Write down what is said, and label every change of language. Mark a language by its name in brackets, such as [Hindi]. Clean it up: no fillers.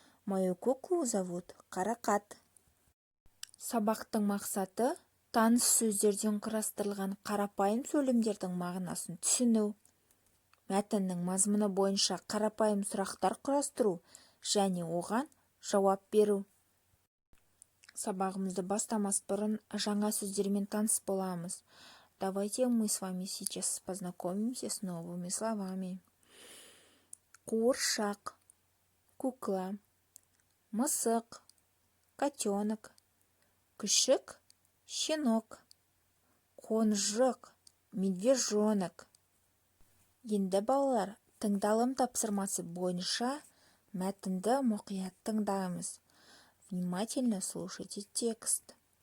[Russian] Мою куклу зовут [Kazakh] Қарақат. Сабақтың мақсаты таныс сөздерден құрастырылған қарапайым сөйлемдердің мағынасын түсіну, мәтіннің мазмұны бойынша қарапайым сұрақтар құрастыру және оған жауап беру. Сабағымызды бастамас бұрын жаңа сөздермен таныс боламыз. [Russian] Давайте мы с вами сейчас познакомимся с новыми словами. [Kazakh] Қуыршақ, кукла, мысық, котенок, күшік, щенок, қонжық, медвежонок. Енді балалар, тыңдалым тапсырмасы бойынша мәтінді мұқият тыңдаймыз. [Russian] Внимательно слушайте текст.